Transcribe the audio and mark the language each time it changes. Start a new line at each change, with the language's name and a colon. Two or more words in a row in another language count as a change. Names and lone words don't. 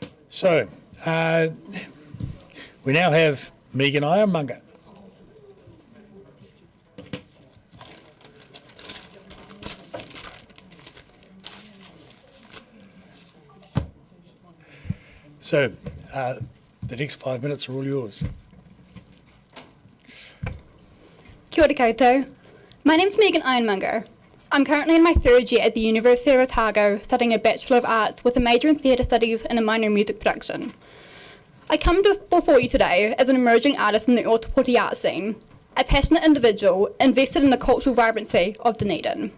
English: So, we now have Megan Ironmonger. So, the next 5 minutes are all yours.
Māori: Kia ora koutou.
English: My name's Megan Ironmonger. I'm currently in my third year at the University of Otago studying a Bachelor of Arts with a major in Theatre Studies and a minor in Music Production. I come before you today as an emerging artist in the Ōtepoti art scene, a passionate individual invested in the cultural vibrancy of Dunedin.